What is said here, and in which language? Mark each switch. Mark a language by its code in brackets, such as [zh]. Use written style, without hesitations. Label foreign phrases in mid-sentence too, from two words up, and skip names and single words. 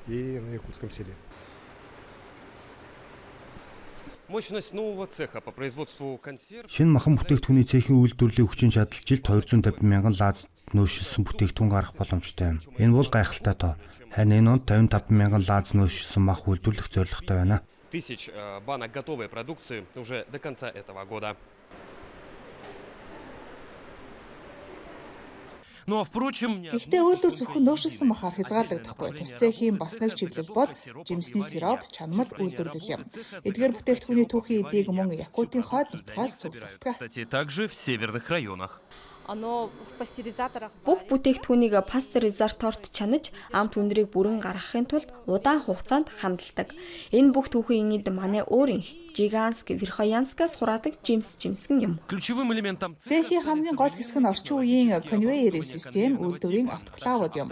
[mn] Шинэ махан бүтээгдэхүүний цэхийн үйлдвэрлэлийн хүчин чадал жилд 250 мянган лаз нөөшилсөн бүтээгдэхүүн гаргах боломжтой юм. Энэ бол гайхалтай тоо. Харин энэ онд 55 мянган лаз нөөшилсөн мах үйлдвэрлэх зорилготой байна. [ru] Тысяч банок готовой продукции уже до конца этого года. [mn] Гэхдээ үйлдвэр зөвхөн нөөшилсөн махаар хязгаарлагдахгүй. Тус цэхийн бас нэг чиглэл бол жимсний сироп, чанамал үйлдвэрлэл юм. Эдгээр бүтээгдэхүүний түүхийн эдийг мөн Якутийн хойд нутгаас цуглуулдаг. [ru] Также в северных районах. [mn] Бүх бүтээгдэхүүнийг пастеризаторт чанаж, амт үндрийг бүрэн гаргахын тулд удаан хугацаанд хандладаг. Энэ бүх түүхийн эд манай өөр инх Жиганск, Верхоянскаас хураадаг жимсгэн юм. [ru] Ключевым элементом [mn] Цэхийн хамгийн гол хэсэг нь орчин үеийн конвейерийн систем, үйлдвэрийн автоклавууд юм.